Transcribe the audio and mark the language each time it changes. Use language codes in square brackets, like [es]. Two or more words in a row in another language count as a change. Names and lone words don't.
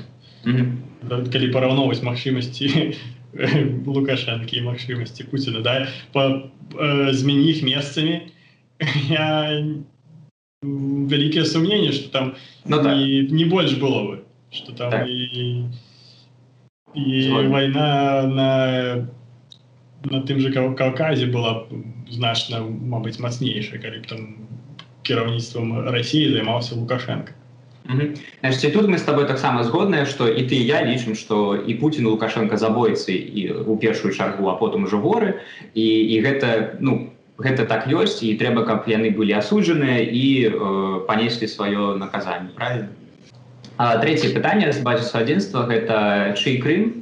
[be] Калі параўноўваць магчымасці Лукашэнкі і магчымасці Пуціна, змяні іх месцамі, я вялікае сумненне, што там не больш было бы, што там і вайна на тым жа Каўказе была значна, мабыць, мацнейшая, калі б там кіраўніцтвам Расіі займаўся Лукашенко. [ru] Значит, тут мы с тобой [be] таксама згодныя, што і ты, і я лічым, што і Пуцін, і Лукашенко забойцы і ў першую чаргу, а потым ужо воры, і гэта так ёсць, і трэба, каб яны былі асуджаныя і панеслі сваё наказанне, правильно? Трэцяе пытанне з базісу адзінства – гэта чый Крым?